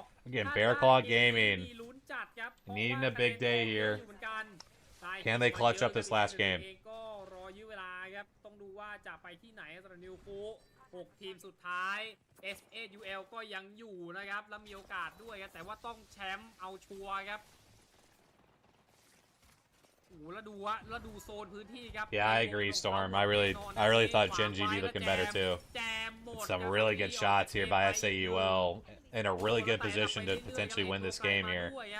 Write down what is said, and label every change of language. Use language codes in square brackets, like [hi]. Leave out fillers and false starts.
[en] Again, Bear Claw Gaming needing a big day here. Can they clutch up this last game? [th] ก็รอยื้อเวลาครับต้องดูว่าจะไปที่ไหนสำหรับนิวคู6 ทีมสุดท้าย SAUL ก็ยังอยู่นะครับแล้วมีโอกาสด้วยครับแต่ว่าต้องแชมป์เอาชัวร์ครับโอ้แล้วดูโซนพื้นที่ครับ [en] Yeah, I agree, Storm. I really thought Genji be looking better too. Some really good shots here by SAUL in a really good position to potentially win this game here.